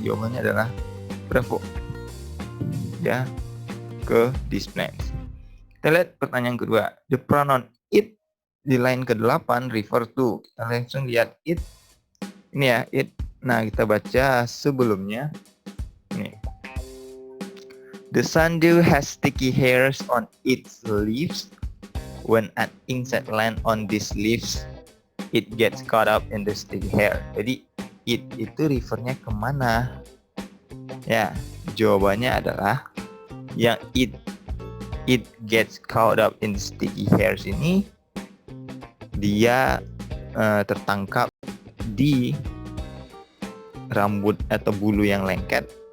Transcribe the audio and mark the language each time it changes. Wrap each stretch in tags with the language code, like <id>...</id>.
<id>Jawabannya adalah bravo. Ya, ke display. Kita lihat pertanyaan kedua.</id> <en>The pronoun it di line ke-8 refer to.</en> <id>Kita langsung lihat it. Ini ya, it. Nah, kita baca sebelumnya. Nih.</id> <en>The sundew has sticky hairs on its leaves. When an insect land on these leaves, it gets caught up in the sticky hair.</en> <id>Jadi it itu refernya kemana? Ya, jawabannya adalah yang</id> <en>it gets caught up in the sticky hairs</en> <id>ini, dia tertangkap di rambut atau bulu yang lengket.</id>